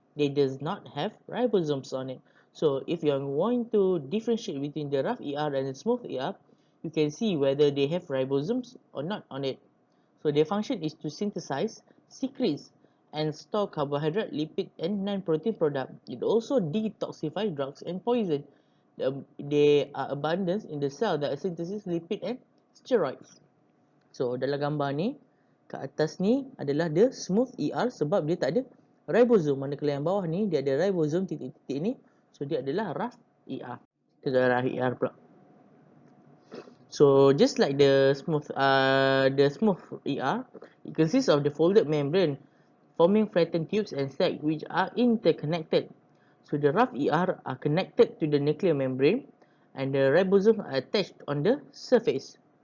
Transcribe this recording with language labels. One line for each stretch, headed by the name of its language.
English: They does not have ribosomes on it. So if you are going to differentiate between the rough ER and the smooth ER, you can see whether they have ribosomes or not on it. So their function is to synthesize, secrete, and store carbohydrate, lipid, and non-protein product. It also detoxifies drugs and poison. They are abundant in the cell that synthesis lipid and steroids.
Malay: So dalam gambar ni, kat atas ni adalah the smooth ER sebab dia tak ada ribosome. Manakala yang bawah ni dia ada ribosome titik-titik ni. So dia adalah rough ER. Kita adalah rough ER pula.
English: So just like the smooth ER, it consists of the folded membrane forming flattened tubes and sacs which are interconnected. So the rough ER are connected to the nuclear membrane and the ribosomes are attached on the surface.